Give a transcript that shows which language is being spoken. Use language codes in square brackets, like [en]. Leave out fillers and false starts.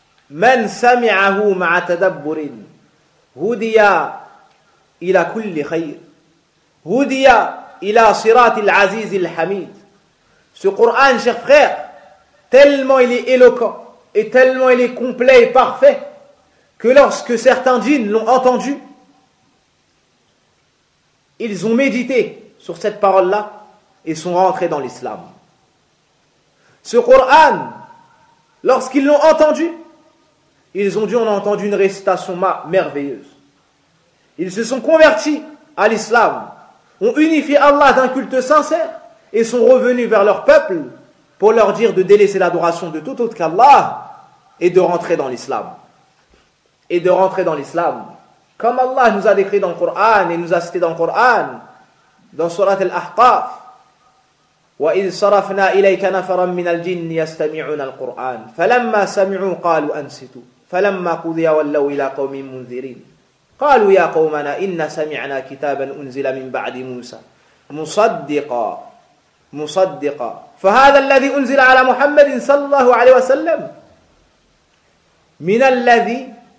[ar] من سمعه مع تدبر هدي إلى كل خير هدي إلى صراط العزيز الحميد [fr] ce Coran cher frère tellement il est éloquent et tellement il est complet et parfait que lorsque certains djinns l'ont entendu Ils ont médité sur cette parole-là et sont rentrés dans l'islam. Ce Coran, lorsqu'ils l'ont entendu, ils ont dit, on a entendu une récitation merveilleuse. Ils se sont convertis à l'islam, ont unifié Allah d'un culte sincère et sont revenus vers leur peuple pour leur dire de délaisser l'adoration de tout autre qu'Allah et de rentrer dans l'islam. Comme Allah nous a décrit dans le Coran et nous a cité dans le Coran, dans Surat Al-Ahqaf, [ar] وَإِذْ صَرَفْنَا إِلَيْكَ نَفَرًا مِّنَ الْجِنِّ يَسْتَمِعُونَ الْقُرْآنِ فَلَمَّا سَمِعُوا قَالُوا أَنْسِتُوا فَلَمَّا قُضِيَ وَلَّوْا إِلَى قَوْمٍ مُنذِرِينَ قَالُوا يَا قَوْمَنَا إِنَّا سَمِعْنَا كِتَابًا أُنزِلَ مِن بَعْدِ مُوسَى مُصَدِّقًا فهذا الذي أنزل على محمد صلى الله عليه وسلم من الذي